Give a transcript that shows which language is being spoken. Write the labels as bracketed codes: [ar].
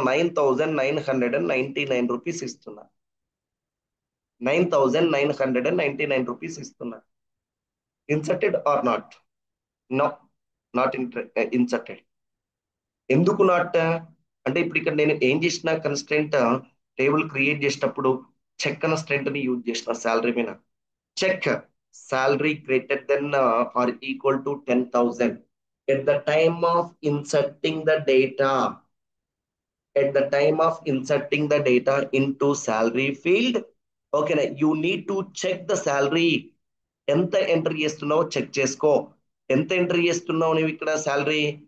[te] 9,999 ఇస్తున్నా. 9,999 ఇస్తున్నా. [en] Inserted or not? No, not inserted. [te] ఎందుకు నాట్ అంటే ఇప్పుడు ఇక్కడ నేను ఏం చేసిన కన్స్టెంట్ టేబుల్ క్రియేట్ చేసేటప్పుడు చెక్ కన్స్టెంట్ ని యూజ్ చేసిన శాలరీ మీద. [en] Check salary greater than or equal to 10,000 at the time of inserting the data. At the time of inserting the data into salary field, okay na, you need to check the salary. [te] ఎంత enter చేస్తున్నావో check చేసుకో. ఎంత enter చేస్తున్నావు నువ్వు ఇక్కడ salary?